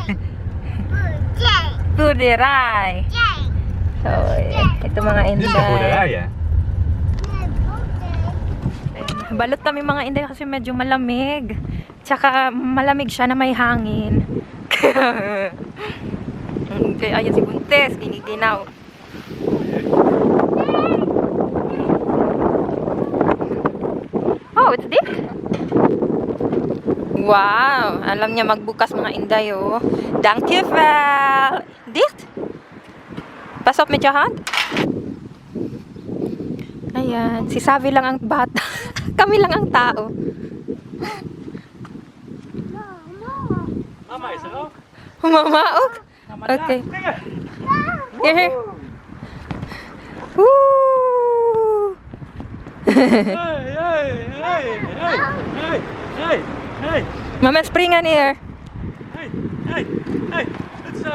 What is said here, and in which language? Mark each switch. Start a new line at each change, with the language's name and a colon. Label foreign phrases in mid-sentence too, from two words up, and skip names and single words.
Filipino: Buderay! So, ito mga
English: This is a
Filipino: Inday. Buderaya. Balot kami mga Inday kasi medyo malamig. Tsaka malamig siya na may hangin. Kaya ayan si Buntes, giniginaw.
English: Oh, it's dicht.
Filipino: Wow, alam niya magbukas mga Inday oh.
Dutch: Dankjewel. Dicht. Pas op met je hand.
Filipino: Ayan, si Savi lang ang bata. Kami lang ang tao.
Dutch: Mama is er ook. Mama, ook? Mama, Okay. daar.
English: Here. Woo! Hey, hey, hey, hey, hey, hey, hey,
Dutch: Mama, springen hier.
English: hey, hey, hey.
Dutch: Goed zo.